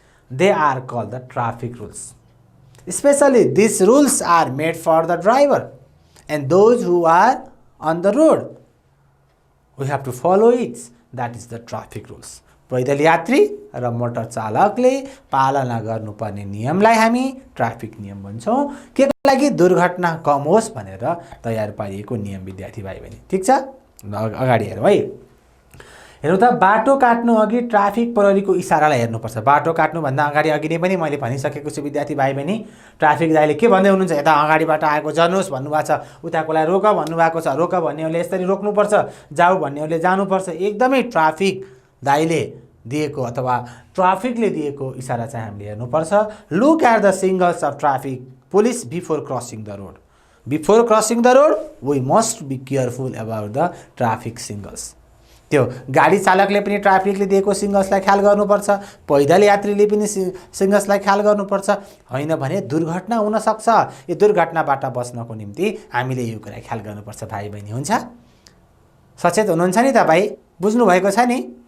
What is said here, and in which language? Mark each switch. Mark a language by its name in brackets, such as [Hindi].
[English] They are called the traffic rules. Especially these rules are made for the driver and those who are on the road. We have to follow it. That is the traffic rules. [Nepali] पैदल यात्री र motor चालकले पालना गर्नुपर्ने नियमलाई हामी traffic नियम भन्छौँ। के लागि? दुर्घटना कम होस् भनेर तयार पारिएको नियम विद्यार्थी भाइ बहिनी। ठिक छ, अगाडि हेरौँ है। हेर्नु त, बाटो काट्नु अघि ट्राफिक प्रहरीको इसारालाई हेर्नुपर्छ। बाटो काट्नुभन्दा अगाडि नै पनि मैले भनिसकेको छु विद्यार्थी भाइ बहिनी। ट्राफिक दाइले के भन्दै हुनुहुन्छ, यता अगाडिबाट आएको जानुहोस् भन्नुभएको छ, उताकोलाई रोक भन्नुभएको छ, रोक भन्नेहरूले यसरी रोक्नुपर्छ, जाऊ भन्नेहरूले जानुपर्छ। एकदमै ट्राफिक दाइले दिएको अथवा ट्राफिकले दिएको इसारा चाहिँ हामीले हेर्नुपर्छ। [English] Look at the signals of traffic police before crossing the road. Before crossing the road we must be careful about the traffic signals. [Nepali] त्यो गाडी चालकले पनि ट्राफिकले दिएको सिग्नल्सलाई ख्याल गर्नुपर्छ, पैदल यात्रीले पनि सिग्नल्सलाई ख्याल गर्नुपर्छ। होइन भने दुर्घटना हुनसक्छ। यो दुर्घटनाबाट बच्नको निम्ति हामीले यो कुरा ख्याल गर्नुपर्छ भाइ बहिनी। हुन्छ, सचेत हुनुहुन्छ नि तपाईँ? बुझ्नु भएको छ नि?